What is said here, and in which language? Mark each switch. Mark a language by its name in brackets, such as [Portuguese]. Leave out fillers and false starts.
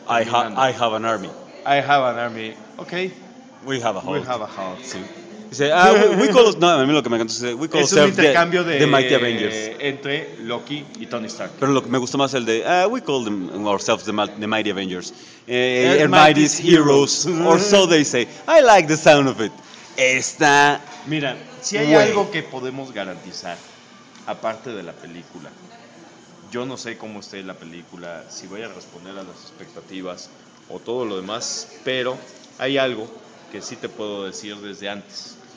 [English] I have an army. I have an army. Okay. We have a Hulk. We have a Hulk. [Spanish] Sí. Dice, [English] we call us, [Spanish] no, a mí lo que me encanta es [English] we call [Spanish] es un intercambio [English] the Mighty Avengers [Spanish] entre Loki y Tony Stark. Pero lo que me gustó más es el de [English] we call them ourselves the Mighty Avengers. The Mighty's heroes or so they say. I like the sound of it. Está. [Spanish] Mira, si hay algo que podemos garantizar aparte de la película. Yo no sé cómo esté la película, si voy a responder a las expectativas o todo lo demás, pero hay algo que sí te puedo decir desde antes.